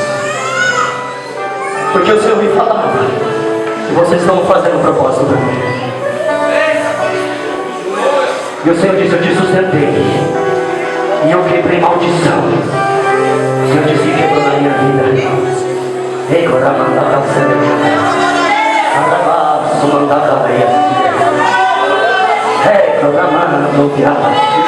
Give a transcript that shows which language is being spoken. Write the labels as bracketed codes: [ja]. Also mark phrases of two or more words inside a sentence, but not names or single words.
[pt] porque o Senhor me falava que vocês estão fazendo um propósito por mim. E o Senhor disse: eu te sustentei e eu quebrei maldição. O Senhor disse que quebrou na minha vida. Ei, Coramandaka Celebrate, Arabá, Sumandaka Veia, Ei, Coramandaka Veia.